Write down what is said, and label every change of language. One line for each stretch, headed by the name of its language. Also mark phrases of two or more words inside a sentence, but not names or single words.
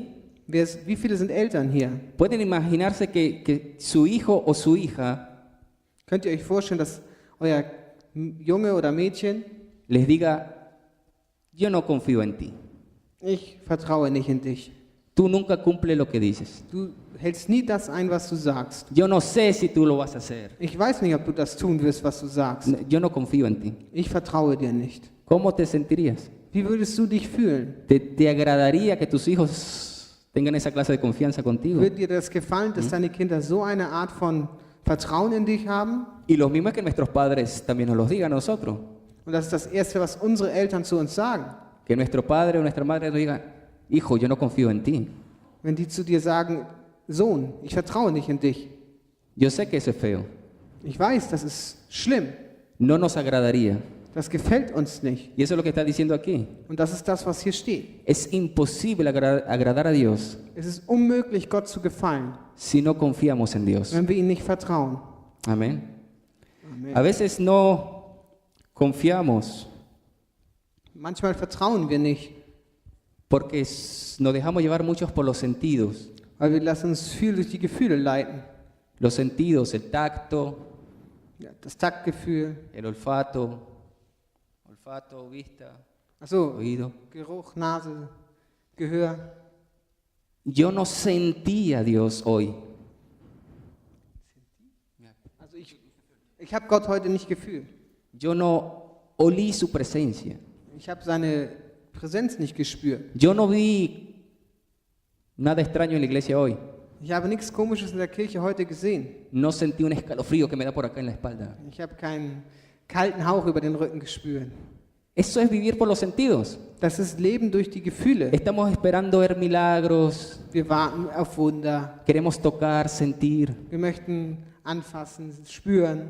German: Wie viele sind Eltern hier?
Spanish: ¿Pueden imaginarse que su hijo o su hija
German: Könnt ihr euch vorstellen, dass euer Junge oder Mädchen,
Spanish: les diga, yo no confío en ti,
German: ich vertraue nicht in dich.
Spanish: tú nunca cumples lo que dices,
German: Du hältst nie das ein, was du sagst.
Spanish: yo no sé si tú lo vas a hacer,
German: Ich weiß nicht, ob du das tun wirst, was du sagst.
Spanish: yo no confío en ti?
German: Ich vertraue dir nicht.
Spanish: ¿Cómo te sentirías?
German: Wie würdest du dich fühlen?
Spanish: ¿Te agradaría que tus hijos tengan esa clase de confianza contigo?
German: Wird dir das gefallen, dass deine Kinder so eine Art von Vertrauen in dich haben?
Spanish: Y lo mismo es que nuestros padres también nos los digan a nosotros,
German: Und das ist das Erste, was unsere Eltern zu uns sagen.
Spanish: que nuestro padre o nuestra madre nos diga, hijo, yo no confío en ti.
German: Wenn die zu dir sagen, Sohn, ich vertraue nicht in dich.
Spanish: Yo sé que eso es feo,
German: Ich weiß, das ist schlimm.
Spanish: no nos agradaría.
German: Das gefällt uns nicht.
Spanish: Y eso es lo que está diciendo aquí.
German: Und das ist das, was hier steht.
Spanish: Es imposible agradar a Dios
German: Es ist unmöglich, Gott zu gefallen,
Spanish: si no confiamos en Dios.
German: wenn wir ihm nicht vertrauen.
Spanish: Amén.
German: Amen.
Spanish: A veces no confiamos
German: Manchmal vertrauen wir nicht,
Spanish: porque nos dejamos llevar muchos por los sentidos.
German: weil wir lassen uns viel durch die Gefühle leiten.
Spanish: Los sentidos, el tacto,
German: Ja, das Taktgefühl,
Spanish: el olfato, vista,
German: achso,
Spanish: oído.
German: Geruch, Nase, Gehör.
Spanish: Yo no sentí a Dios hoy.
German: Also ich habe Gott heute nicht gefühlt.
Spanish: Yo no olí su presencia.
German: Ich habe seine Präsenz nicht gespürt.
Spanish: Yo no vi nada extraño en la iglesia hoy.
German: Ich habe nichts Komisches in der Kirche heute gesehen.
Spanish: No sentí un escalofrío que me da por acá en la espalda.
German: Ich habe keinen kalten Hauch über den Rücken gespürt.
Spanish: Eso es vivir por los sentidos.
German: Das ist Leben durch die Gefühle.
Spanish: Estamos esperando ver milagros,
German: Wir warten auf Wunder.
Spanish: queremos tocar, sentir.
German: Wir möchten anfassen, spüren.